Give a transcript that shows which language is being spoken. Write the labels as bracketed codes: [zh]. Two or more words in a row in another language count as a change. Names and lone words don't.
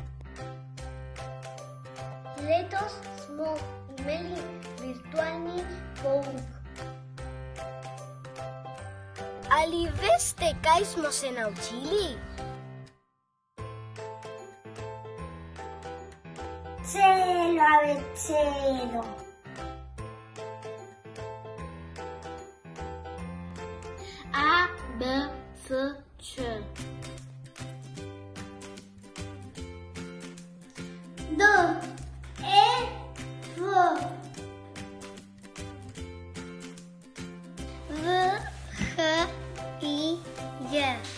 [sl] Letos smo imeli virtualni pouk. Ali veste, kaj smo se naučili? Celo abecedo. A, B, F, Č. D, E, F. V, H, I, J.